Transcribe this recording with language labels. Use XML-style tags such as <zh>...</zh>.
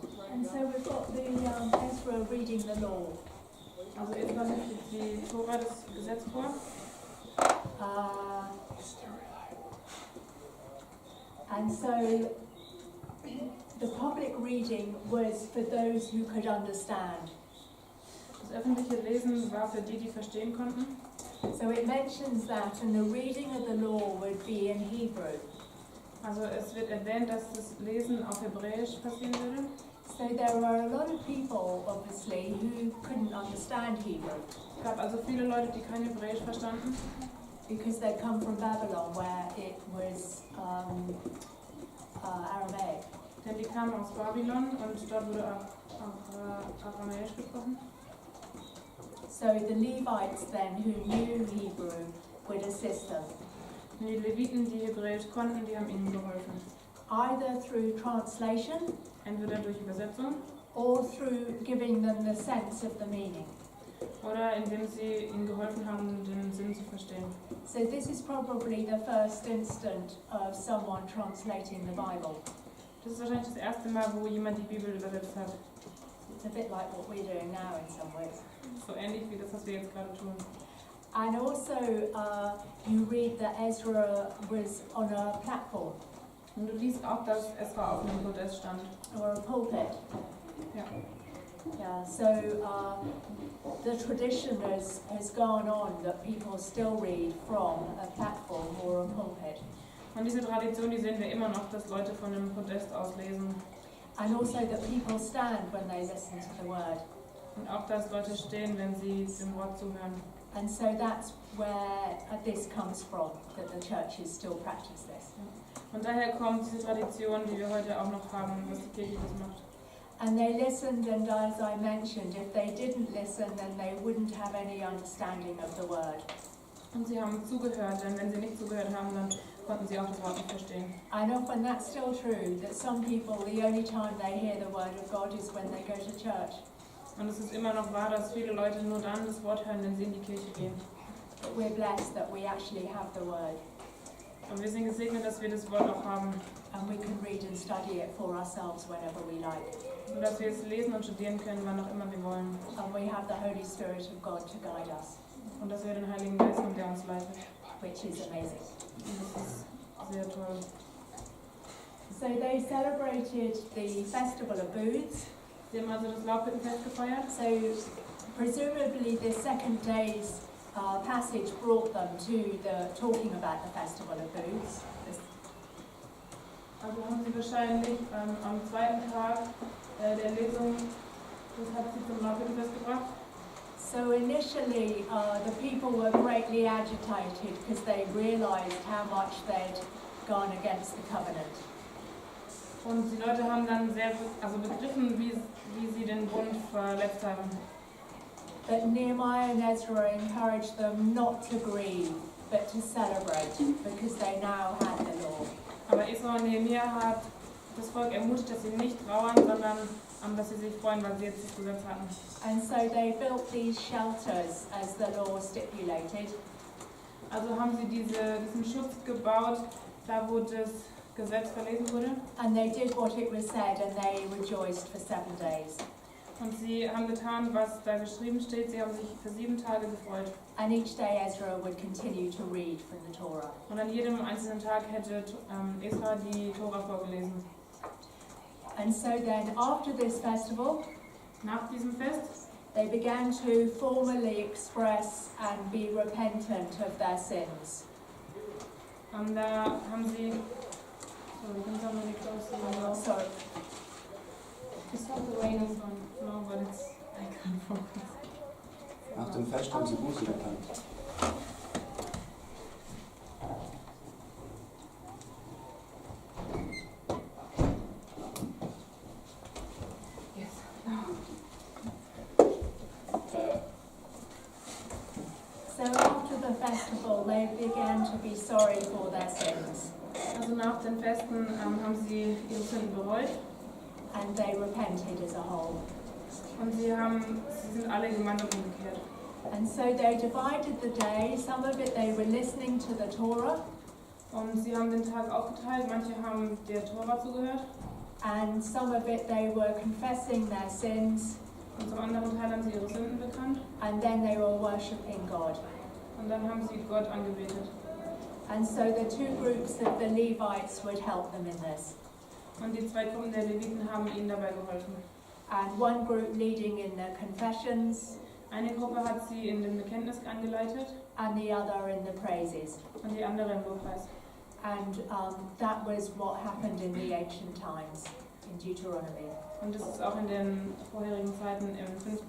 <en>And so we've got the Ezra reading the law.</en> <de>Also Ezra liest die Tora, das Gesetz vor.</de> <en>And so the public reading was for those who could understand.</en> <de>Das öffentliche Lesen war für die, die verstehen konnten.</de> <en>So it mentions that, and the reading of the law would be in Hebrew.</en> <de>Also es wird erwähnt, dass das Lesen auf Hebräisch passieren würde.</de> <en>So there were a lot of people, obviously, who couldn't understand Hebrew</en> <de>Es gab also viele Leute, die kein Hebräisch verstanden,</de> <en>because they come from Babylon, where it was Aramaic.</en> <de>denn die kamen aus Babylon und dort wurde auch Aramäisch gesprochen.</de> <en>So the Levites then, who knew Hebrew, would assist them,</en> <de>Und die Leviten, die Hebräisch konnten, die haben ihnen geholfen.</de> <en>either through translation</en> <de>Entweder durch Übersetzung</de> <en>or through giving them the sense of the meaning.</en> <de>oder indem sie ihnen geholfen haben, den Sinn zu verstehen.</de> <en>So this is probably the first instant of someone translating the Bible.</en> <de>Das ist wahrscheinlich das erste Mal, wo jemand die Bibel übersetzt hat.</de> <en>It's a bit like what we're doing now in some ways.</en> <de>So ähnlich wie das, was wir jetzt gerade tun.</de> <en>And also, you read that Ezra was on a platform</en> <de>Und du liest auch, dass Ezra auf einem Podest stand.</de> <en>or a pulpit.</en> <de>Ja.</de> <en>Yeah, so the tradition has gone on that people still read from a platform or a pulpit.</en> <de>Und diese Tradition, die sehen wir immer noch, dass Leute von einem Podest aus lesen.</de> <en>And also that people stand when they listen to the word.</en> <de>Und auch, dass Leute stehen, wenn sie dem Wort zuhören.</de> <en>And so that's where this comes from, that the churches still practice this.</en> <de>Und daher kommt diese Tradition, die wir heute auch noch haben, was die Kirche das macht.</de> <en>And they listened, and as I mentioned, if they didn't listen, then they wouldn't have any understanding of the word.</en> <de>Und sie haben zugehört, denn wenn sie nicht zugehört haben, dann konnten sie auch das Wort nicht verstehen.</de> <en>And often that's still true, that some people, the only time they hear the word of God is when they go to church.</en> <de>Und es ist immer noch wahr, dass viele Leute nur dann das Wort hören, wenn sie in die Kirche gehen.</de> <en>But we're blessed that we actually have the word,</en> <de>Und wir sind gesegnet, dass wir das Wort auch haben.</de> <en>and we can read and study it for ourselves whenever we like.</en> <de>Und dass wir es lesen und studieren können, wann auch immer wir wollen.</de> <en>And we have the Holy Spirit of God to guide us,</en> <de>Und dass wir den Heiligen Geist haben, der uns leitet.</de> <en>which is amazing.</en> <de>Und das ist sehr toll.</de> <en>So they celebrated the Festival of Booths.</en> <de>Sie haben also das Laubhüttenfest gefeiert.</de> <en>So presumably the second day's passage brought them to the talking about the Festival of Booths.</en> <de>Also haben sie wahrscheinlich am zweiten Tag der Lesung, das hat sie zum Laubhüttenfest gebracht.</de> <en>So initially the people were greatly agitated because they realized how much they'd gone against the covenant.</en> <de>Und die Leute haben dann sehr begriffen, wie sie den Bund verletzt haben.</de> <en>But Nehemiah and Ezra encouraged them not to grieve, but to celebrate, because they now had the law.</en> <de>Aber Esra und Nehemia hat das Volk ermutigt, dass sie nicht trauern, sondern dass sie sich freuen, weil sie jetzt das Gesetz hatten.</de> <en>And so they built these shelters as the law stipulated.</en> <de>Also haben sie diesen Schutz gebaut, da wo das Gesetz verlesen wurde.</de> <en>And they did what it was said, and they rejoiced for 7 days.</en> <de>Und sie haben getan, was da geschrieben steht. Sie haben sich für 7 Tage gefreut.</de> <en>And each day Ezra would continue to read from the Torah.</en> <de>Und an jedem einzelnen Tag hätte Esra die Tora vorgelesen.</de> <en>And so then, after this festival,</en> <de>Nach diesem Fest</de> <en>they began to formally express and be repentant of their sins.</en> <de>da haben sie...</de> <en>Sorry, can somebody close the window? Sorry. It's not the rain is on. No, but it's... I can't focus.</en> <de>Nach dem Fest haben sie Buße getan.</de> <en>Yes. So after the festival, they began to be sorry for their sins.</en> <de>Also nach den Festen haben sie ihre Sünden bereut.</de> <en>And they repented as a whole.</en> <de>Und sie sind alle gemeinsam umgekehrt.</de> <en>And so they divided the day. Some of it they were listening to the Torah,</en> <de>Und sie haben den Tag aufgeteilt. Manche haben der Tora zugehört.</de> <en>and some of it they were confessing their sins,</en> <de>Und zum anderen Teil haben sie ihre Sünden bekannt.</de> <en>and then they were worshipping God.</en> <de>Und dann haben sie Gott angebetet.</de> <en>And so the two groups of the Levites would help them in this.</en> <de>Und die 2 Gruppen der Leviten haben ihnen dabei geholfen.</de> <en>And one group leading in the confessions,</en> <de>Eine Gruppe hat sie in dem Bekenntnis angeleitet</de> <en>and the other in the praises.</en> <de>und die andere im Lobpreis.</de> <en>And that was what happened in the ancient times in Deuteronomy.</en> <de>Und das ist auch in den vorherigen Zeiten im 5.</de>